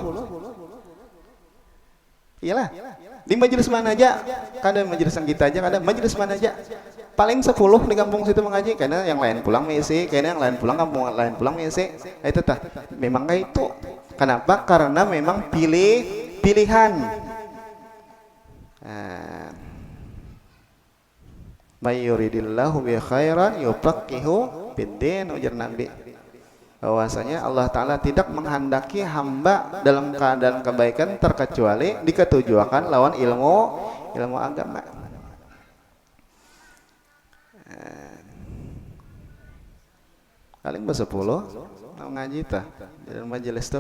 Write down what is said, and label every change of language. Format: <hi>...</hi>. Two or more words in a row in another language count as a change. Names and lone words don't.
<bjn>Iyalah. Di majelis mana aja? Kada majelis yang kita aja, kada majelis mana aja. Paling 10 di kampung situ mengaji, karena yang lain pulang mengisi, karena yang lain pulang kampung lain pulang mengisi. Itu tah. Memang kayak itu. Kenapa? Karena memang pilihan.</bjn> <ar>من يرد الله به خيرا يفقهه في الدين,</ar> <bjn>ujar Nabi. Bahwasanya</bjn> <ar>Allah Ta'ala</ar> <bjn>tidak menghendaki hamba dalam keadaan kebaikan terkecuali diketujuakan lawan ilmu agama. Paling 10 ngaji tah dalam majelis tuh.</bjn>